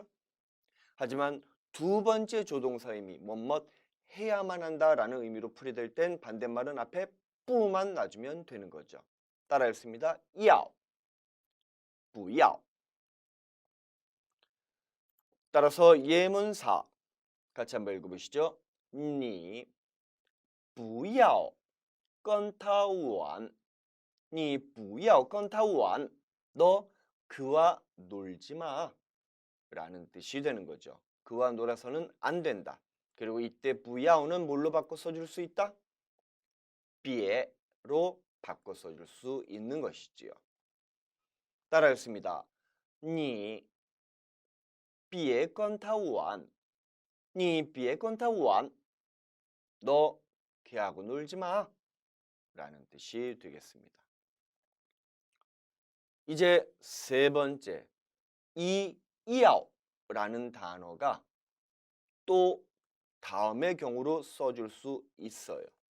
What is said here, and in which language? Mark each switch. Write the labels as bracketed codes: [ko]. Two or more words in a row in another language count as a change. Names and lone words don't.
[ko] 하지만 두 번째 조동사 의미 뭐뭐 해야만 한다라는 의미로 풀이될 땐 반대말은 앞에 不만 놔주면 되는 거죠. 따라 했습니다. [zh] 要, 不要. [ko] 따라서 예문사 같이 한번 읽어보시죠. [zh] 你不要跟他玩你不要跟他玩 [ko] 너 그와 놀지 마 라는 뜻이 되는 거죠. 그와 놀아서는 안 된다. 그리고 이때 不要 는 뭘로 바꿔 써줄 수 있다? 别로 바꿔 써줄 수 있는 것이지요. 따라했습니다. [zh] 你别跟他玩你别跟他玩 [ko] 너 걔하고 놀지 마 라는 뜻이 되겠습니다. 이제 세 번째 이 이야오라는 단어가 또 다음의 경우로 써줄 수 있어요.